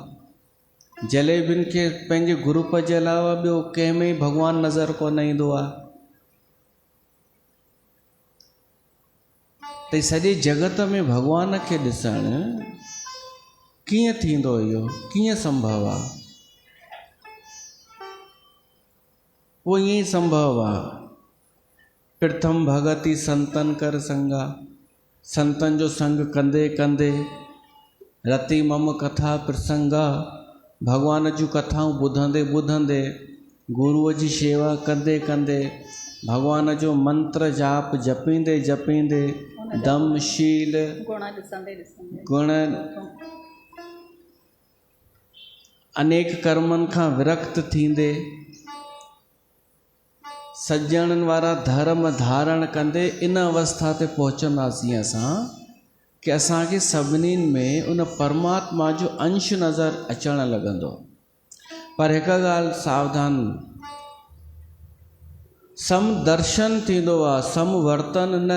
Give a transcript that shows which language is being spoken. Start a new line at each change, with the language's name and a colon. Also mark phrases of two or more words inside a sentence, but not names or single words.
Sindhi: जलेबियुनि खे पंहिंजे ग्रुप जे अलावा ॿियो कंहिं में ई भॻवानु नज़र कोन ईंदो आहे। त सॼे जगत में भॻवान खे ॾिसणु कीअं थींदो? इहो कीअं संभव आहे? उहो ईअं ई संभव आहे।
Awadhi: प्रथम भगति संतन कर संगा,
Sindhi: संतनि जो संग कंदे कंदे
Awadhi: रति मम कथा प्रसंगा,
Sindhi: भॻवान जूं कथाऊं ॿुधंदे ॿुधंदे, गुरूअ जी शेवा कंदे कंदे, भॻवान जो मंत्र जाप जपींदे जपींदे,
Awadhi: दम शील गुण
Sindhi: अनेक कर्मनि खां विरक्त थींदे, सज्जणनि वारा धर्म धारण कंदे इन अवस्था ते पहुचंदासीं असां कि असांखे सभिनीनि में उन परमात्मा जो अंश नज़र अचणु लॻंदो। पर हिकु ॻाल्हि सावधान, समदर्शन थींदो आहे, समवर्तन न।